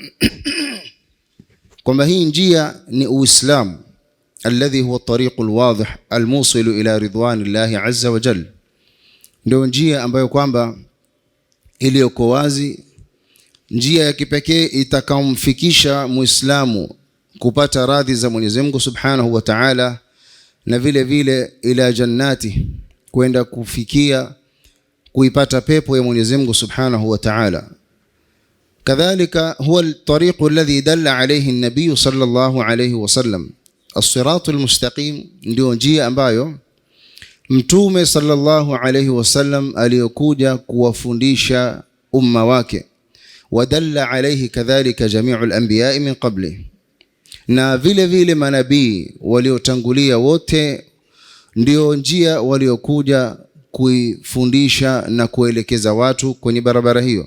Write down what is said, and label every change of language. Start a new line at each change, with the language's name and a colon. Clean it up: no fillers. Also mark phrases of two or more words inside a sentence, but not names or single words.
Swahili: kwamba hii njia ni Uislamu,
Arabic: الذي هو الطريق الواضح الموصل إلى رضوان الله عز وجل,
Swahili: ndio njia ambayo kwamba iliyoko wazi, njia ya kipekee itakamfikisha Muislamu kupata radhi za Mwenyezi Mungu
Arabic: سبحانه وتعالى,
Swahili: na vile vile
Arabic: إلى الجنة,
Swahili: kwenda kufikia kuipata pepo ya Mwenyezi Mungu
Arabic: سبحانه وتعالى. كذلك هو الطريق الذي دل عليه النبي صلى الله عليه وسلم، الصراط المستقيم,
Swahili: ndio njia ambayo Mtume
Arabic: صلى الله عليه وسلم
Swahili: aliyokuja kuwafundisha umma wake.
Arabic: ودل عليه كذلك جميع الأنبياء من قبل,
Swahili: na vile vile manabii waliotangulia wote ndio njia waliokuja kuifundisha na kuelekeza watu kwenye barabara hiyo.